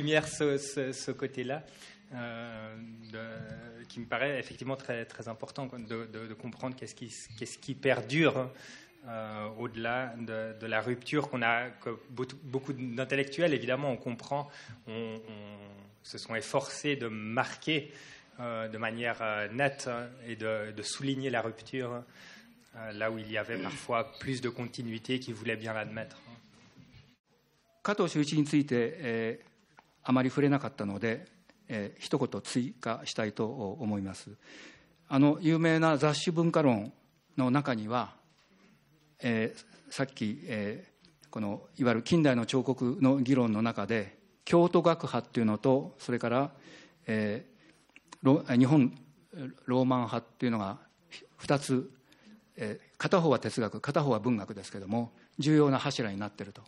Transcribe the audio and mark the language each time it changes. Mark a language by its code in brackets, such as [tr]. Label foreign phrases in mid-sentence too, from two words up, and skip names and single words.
[fr] lumière ce côté-là, qui me paraît effectivement très, très important, de comprendre qu'est-ce qui perdure au-delà de la rupture que beaucoup d'intellectuels, évidemment, on comprend, se sont efforcés de marquer de manière nette et de souligner la rupture, là où il y avait parfois plus de continuité qui voulaient bien l'admettre. [ja] 加藤修一について、あまり触れなかったので、一言追加したいと思います。有名な雑種文化論の中には、さっき、このいわゆる近代の彫刻の議論の中で京都学派っていうのと、それから、日本ローマン派っていうのが2つ、片方は哲学、片方は文学ですけれども、重要な柱になっていると。